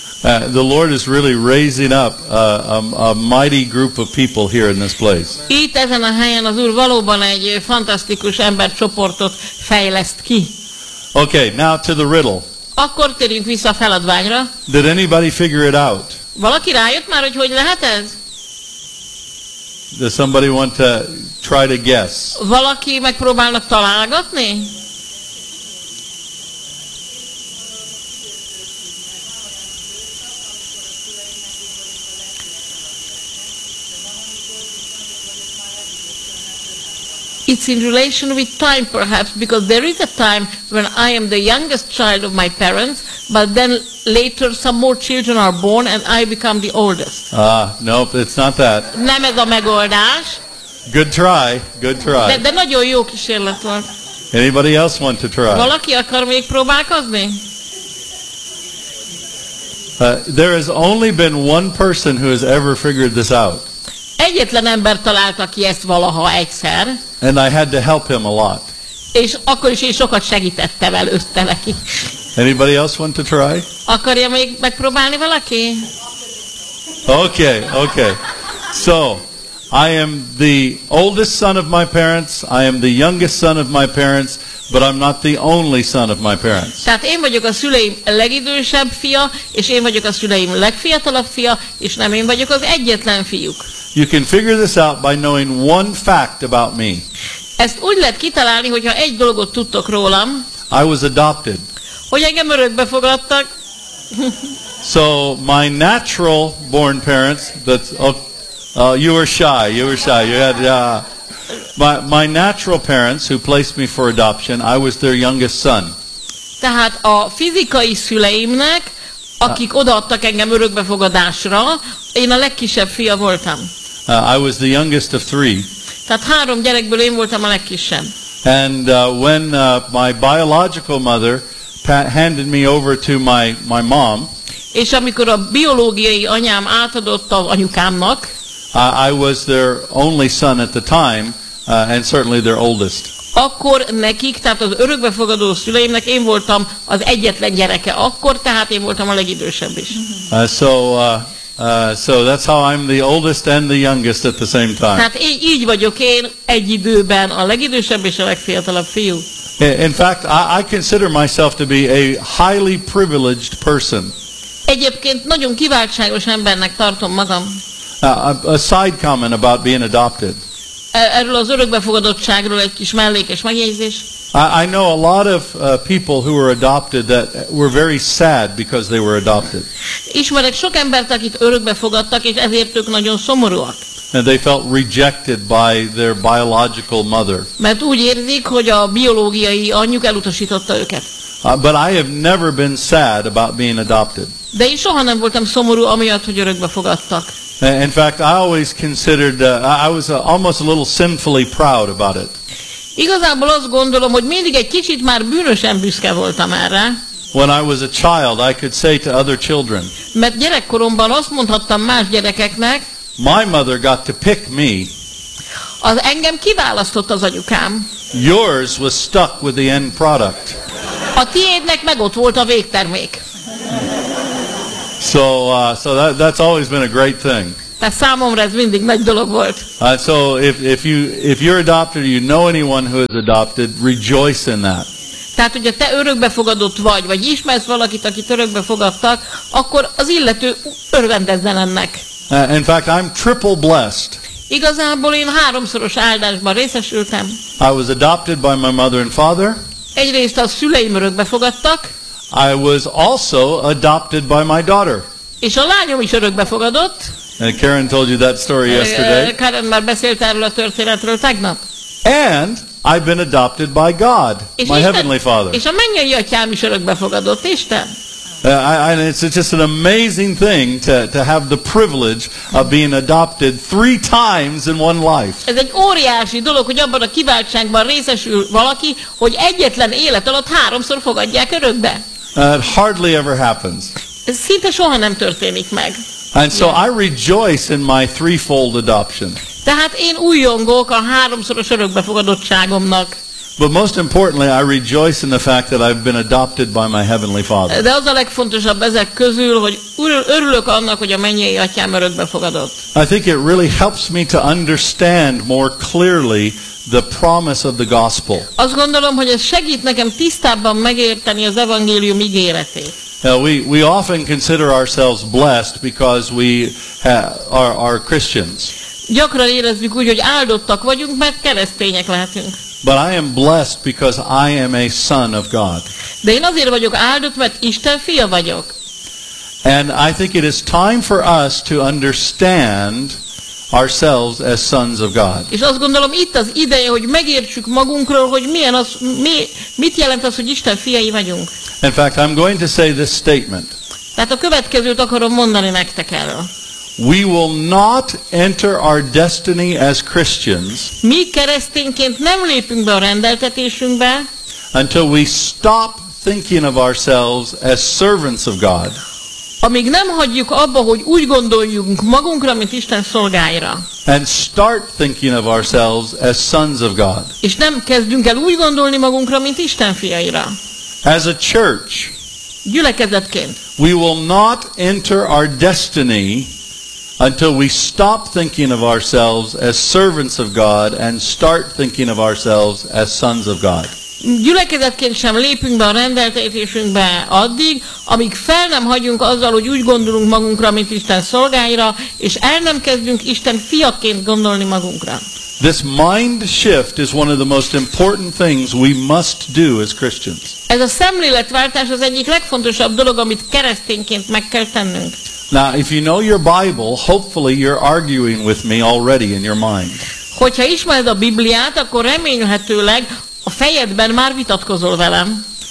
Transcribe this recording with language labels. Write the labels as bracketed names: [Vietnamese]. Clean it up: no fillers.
[English] The Lord is really raising up a mighty group of people here in this place. [Hungarian] Itt ezen a helyen az Úr valóban egy fantasztikus embercsoportot fejleszt ki. [English] Okay, now to the riddle. [Hungarian] Akkor térjünk vissza a feladványra. [English] Did anybody figure it out? [Hungarian] Valaki rájött már, hogy hogy lehet ez? [English] Does somebody want to try to guess? [Hungarian] Valaki megpróbálnak találgatni? [English] It's in relation with time, perhaps, because there is a time when I am the youngest child of my parents, but then later some more children are born and I become the oldest. Ah, no, it's not that. [Hungarian] Nem ez a megoldás. [English] Good try, good try. [Hungarian] De nagyon jó kísérlet volt. [English] Anybody else want to try? [Hungarian] Valaki akar még próbálkozni? [English] There has only been one person who has ever figured this out. [Hungarian] Egyetlen ember találta ki ezt valaha egyszer. [English] And I had to help him a lot. [Hungarian] És akkor is én sokat segítettem előtte neki. [English] Anybody else want to try? [Hungarian] Akarja még megpróbálni valaki? [English] Okay, okay. So, I am the oldest son of my parents, I am the youngest son of my parents, but I'm not the only son of my parents. [Hungarian] Tehát én vagyok a szüleim legidősebb fia, és én vagyok a szüleim legfiatalabb fia, és nem én vagyok az egyetlen fiúk. [English] You can figure this out by knowing one fact about me. [Hungarian] Ezt úgy lehet kitalálni, hogyha egy dolgot tudtok rólam. [English] I was adopted. [Hungarian] Hogy engem örökbe fogadtak. [English] So my natural born parents, you were shy, you were shy. You had my natural parents who placed me for adoption, I was their youngest son. [Hungarian] Tehát a fizikai szüleimnek, akik odaadtak engem örökbefogadásra, én a legkisebb fia voltam. [English] I was the youngest of three. [Hungarian] Tehát három gyerekből én voltam a legkisebb. [English] And when my biological mother handed me over to my mom, [Hungarian] és amikor a biológiai anyám átadott az anyukámnak, [English] I was their only son at the time, and certainly their oldest. [Hungarian] Akkor nekik, tehát az örökbefogadó szüleimnek én voltam az egyetlen gyereke. Akkor tehát én voltam a legidősebb is. [English] So that's how I'm the oldest and the youngest at the same time. [Hungarian] Tehát így vagyok én egy időben a legidősebb és a legfiatalabb fiú. [English] In fact, I consider myself to be a highly privileged person. [Hungarian] Egyébként nagyon kiváltságos embernek tartom magam. [English] A side comment about being adopted. [Hungarian] Erről az örökbefogadottságról egy kis mellékes megjegyzés. [English] I know a lot of people who were adopted that were very sad because they were adopted. [Hungarian] Ismerek sok embert, akit örökbefogadtak, és ezért ők nagyon szomorúak. [English] And they felt rejected by their biological mother. [Hungarian] Mert úgy érzik, hogy a biológiai anyjuk elutasította őket. [English] But I have never been sad about being adopted. [Hungarian] De én soha nem voltam szomorú amiatt, hogy örökbefogadtak. [English] In fact, I always considered I was almost a little sinfully proud about it. [Hungarian] Igazából azt gondolom, hogy mindig egy kicsit már bűnösen büszke voltam erre. [English] When I was a child, I could say to other children. [Hungarian] Mert gyerekkoromban azt mondhattam más gyerekeknek. [English] My mother got to pick me. [Hungarian] Az engem kiválasztott az anyukám. [English] Yours was stuck with the end product. [Hungarian] A tiédnek meg ott volt a végtermék. [English] So that's always been a great thing. [Hungarian] De számomra ez mindig nagy dolog volt. [English] So if you're adopted, you know anyone who is adopted, rejoice in that. [Hungarian] Tehát, hogyha te örökbefogadott vagy, vagy ismersz valakit, akit örökbefogadtak, akkor az illető örvendezzen ennek. [English] In fact, I'm triple blessed. [Hungarian] Igazából én háromszoros áldásban részesültem. [English] I was adopted by my mother and father. [Hungarian] Egyrészt a szüleim örökbefogadtak. [English] I was also adopted by my daughter. [Hungarian] És a lányom is örökbefogadott. [English] And Karen told you that story yesterday. [Hungarian] Karen már beszélt erről a történetről tegnap. [English] And I've been adopted by God, [Hungarian] és [English] my [Hungarian] Isten, [English] heavenly Father. [Hungarian] És a mennyei atyám is örökbefogadott, Isten. [English] It's just an amazing thing to have the privilege of being adopted three times in one life. [Hungarian] Ez egy óriási dolog, hogy abban a kiváltságban részesül valaki, hogy egyetlen élet alatt háromszor fogadják örökbe. [English] It hardly ever happens. [Hungarian] Ez szinte soha nem történik meg. [English] And so I rejoice in my threefold adoption. [Hungarian] Tehát én újongok a háromszoros örökbefogadottságomnak. [English] But most importantly, I rejoice in the fact that I've been adopted by my heavenly Father. [Hungarian] De az a legfontosabb ezek közül, hogy örülök annak, hogy a mennyei atyám örökbefogadott. [English] I think it really helps me to understand more clearly the promise of the gospel. [Hungarian] Azt gondolom, hogy ez segít nekem tisztábban megérteni az evangélium ígéretét. [English] Now, we often consider ourselves blessed because we are Christians. [Hungarian] Gyakran érezzük úgy, hogy áldottak vagyunk, mert keresztények lehetünk. [English] But I am blessed because I am a son of God. [Hungarian] De én azért vagyok áldott, mert Isten fia vagyok. [English] And I think it is time for us to understand ourselves as sons of God. [Hungarian] És azt gondolom, itt az ideje, hogy megértsük magunkról, hogy milyen az, mit jelent az, hogy Isten fiai vagyunk. [English] In fact, I'm going to say this statement. [Hungarian] Tehát a következőt akarom mondani nektek erről. [English] We will not enter our destiny as Christians. [Hungarian] Mi keresztényként nem lépünk be a rendeltetésünkbe. [English] Until we stop thinking of ourselves as servants of God. [Hungarian] Amíg nem hagyjuk abba, hogy úgy gondoljunk magunkra, mint Isten szolgáira. [English] And start thinking of ourselves as sons of God. [Hungarian] És nem kezdünk el úgy gondolni magunkra, mint Isten fiaira. [English] As a church. [Hungarian] Gyülekezetként. [English] We will not enter our destiny until we stop thinking of ourselves as servants of God and start thinking of ourselves as sons of God. [Hungarian] Gyülekezetként sem lépünk be a rendeltetésünkbe addig, amíg fel nem hagyunk azzal, hogy úgy gondolunk magunkra, mint Isten szolgáira, és el nem kezdünk Isten fiaként gondolni magunkra. [English] This mind shift is one of the most important things we must do as Christians. [Hungarian] Ez a szemléletváltás az egyik legfontosabb dolog, amit keresztényként meg kell tennünk. [English] Now, if you know your Bible, hopefully you're arguing with me already in your mind. [Hungarian] Hogyha ismered a Bibliát, akkor remélhetőleg a fejedben már vitatkozol velem.